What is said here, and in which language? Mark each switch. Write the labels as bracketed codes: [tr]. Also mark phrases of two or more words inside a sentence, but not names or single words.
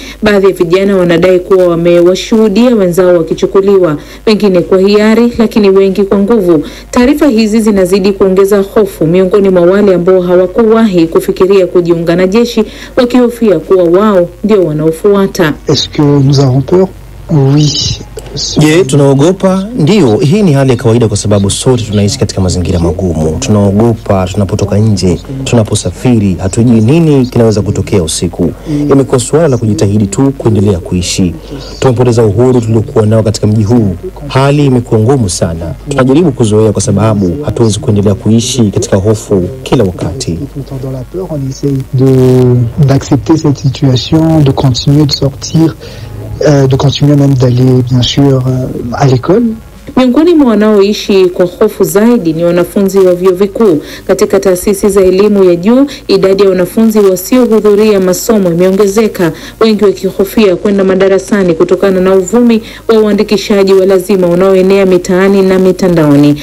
[sw] Baadhi ya vijana wanadai kuwa wamewashuhudia wenzao wakichukuliwa, wengine kwa hiari lakini wengi kwa nguvu. Taarifa hizi zinazidi kuongeza hofu miongoni mwa wale ambao hawakuwahi kufikiria kujiunga na jeshi wakihofia kuwa wao ndio wanaofuata. [fr] Est-ce que nous avons peur? Oui. [sw] Je, tunaogopa? Ndio, hii ni hali ya kawaida kwa sababu sote tunaishi katika mazingira magumu. Tunaogopa tunapotoka nje, tunaposafiri, hatujui nini kinaweza kutokea usiku. Imekuwa suala la kujitahidi tu kuendelea kuishi. Tumepoteza uhuru tuliokuwa nao katika mji huu. Hali imekuwa ngumu sana. Tunajaribu kuzoea kwa sababu hatuwezi kuendelea kuishi katika hofu kila wakati. [fr] On essaie d'accepter cette situation, de continuer de sortir, de continuer même d'aller bien sûr à l'école. [sw] Miongoni mwa wanaoishi kwa hofu zaidi ni wanafunzi wa vyuo vikuu. Katika taasisi za elimu ya juu, idadi ya wanafunzi wasiohudhuria masomo imeongezeka, wengi wakihofia kwenda madarasani kutokana na uvumi wa uandikishaji wa lazima unaoenea mitaani na mitandaoni.